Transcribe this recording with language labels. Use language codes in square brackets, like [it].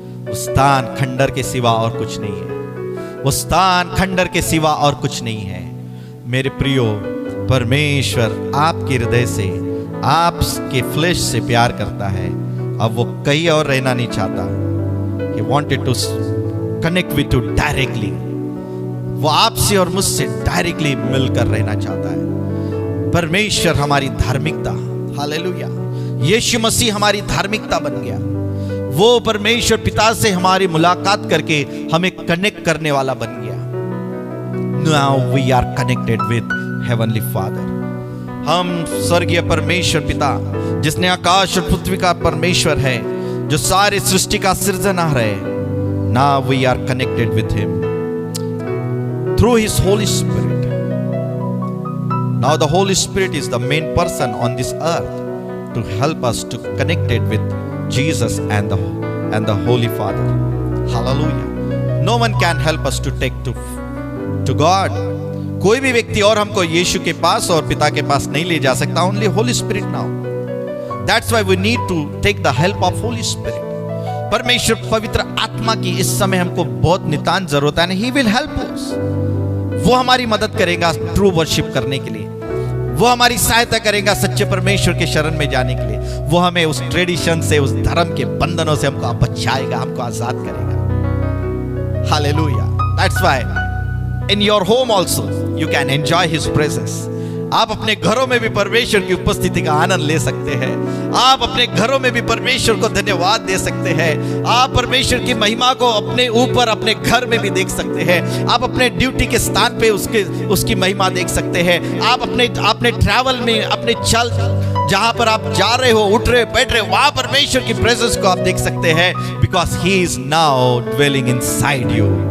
[hi] उस स्थान खंडर के सिवा और कुछ नहीं है। वो स्थान खंडर के सिवा और कुछ नहीं है। मेरे प्रियो, परमेश्वर आपके हृदय से, आपके फ्लेश से प्यार करता है। अब वो कहीं और रहना नहीं चाहता। [en] He wanted to connect with you directly. [hi] वो आपसे और मुझसे डायरेक्टली मिलकर रहना चाहता है। परमेश्वर हमारी धार्मिकता, हालेलुया, यीशु मसीह हमारी धार्मिकता बन गया। वो परमेश्वर पिता से हमारी मुलाकात करके हमें कनेक्ट करने वाला बन गया। [en] Now we are connected with Heavenly Father. [hi] हम स्वर्गीय परमेश्वर पिता, जिसने आकाश और पृथ्वी का परमेश्वर है, जो सारी सृष्टि का सृजनहार है, [en] Now we are connected with Him through His Holy Spirit. Now the Holy Spirit is the main person on this earth to help us to connect it with Jesus and the Holy Father. Hallelujah. No one can help us to take to God. [hi] कोई भी व्यक्ति और हमको यीशु के पास और पिता के पास नहीं ले जा सकता. [en] Only Holy Spirit now. That's why we need to take the help of Holy Spirit. [hi] परमेश्वर पवित्र आत्मा की इस समय हमको बहुत नितांत जरूरत है. [en] He will help us. [hi] वो हमारी मदद करेगा ट्रू वर्शिप करने के लिए. वो हमारी सहायता करेगा सच्चे परमेश्वर के शरण में जाने के लिए. वो हमें उस ट्रेडिशन से, उस धर्म के बंधनों से हमको बचाएगा, हमको आजाद करेगा. [en] Hallelujah. That's why in your home also you can enjoy His presence. [hi] आप अपने घरों में भी परमेश्वर की उपस्थिति का आनंद ले सकते हैं। आप अपने घरों में भी परमेश्वर को धन्यवाद दे सकते हैं। आप परमेश्वर की महिमा को अपने ऊपर अपने घर में भी देख सकते हैं। आप अपने ड्यूटी के स्थान पे उसकी महिमा देख सकते हैं। आप अपने ट्रैवल में, अपने चल जहां पर आप जा रहे हो, उठ रहे बैठ रहे, वहां परमेश्वर की प्रेजेंस को आप देख सकते हैं, [en] Because he is now dwelling inside you.